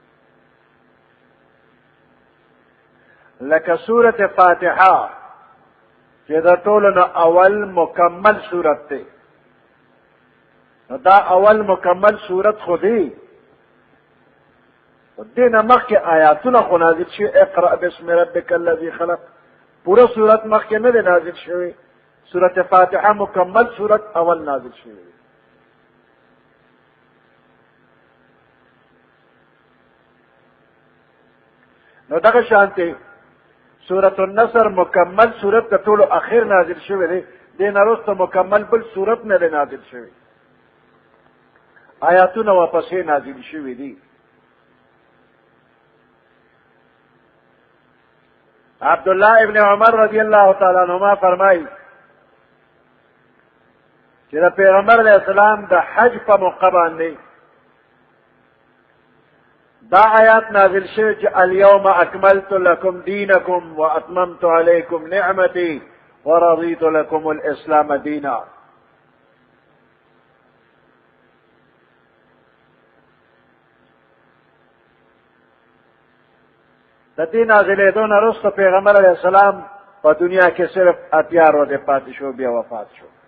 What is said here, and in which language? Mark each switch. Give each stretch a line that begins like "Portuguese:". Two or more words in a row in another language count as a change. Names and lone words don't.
Pashto: لکه سورت فاتحه چې د ټولو نه اول مکمل سورت دی. دا اول مکمل سورت خو دی دینه مخکې آیاتونه خو نازل شوی.
Arabic: اقرأ باسم ربک الذی خلق
Pashto: پوره سورت مخکې نه دی نازل شوی. سورت فاتحه مکمل سورت اول نازل شوی. نو دغه شانته سورۃ النصر مکمل سورت د ټولو اخر نازل شوی دی. دین وروسته مکمل بل سورت نه دی نازل شوی. آیاتونه واپسې نازل شوی دي. عبداللہ ابن عمر
Arabic: رضی اللہ تعالی عنہما
Pashto: فرمائی چې د پیغمبر
Arabic: علیہ السلام
Pashto: د حج په موقع باندې دا آیات نازل شوی چې
Arabic: اليوم اکملت لکم دینکم واتممت علیکم نعمتی ورضیت لکم الاسلام دینا.
Pashto: د دې نازلېدو نه وروسته پیغمبر
Arabic: علیه السلام
Pashto: په دنیا کې صرف 80 ورځې پاتې شو بیا وفات شو.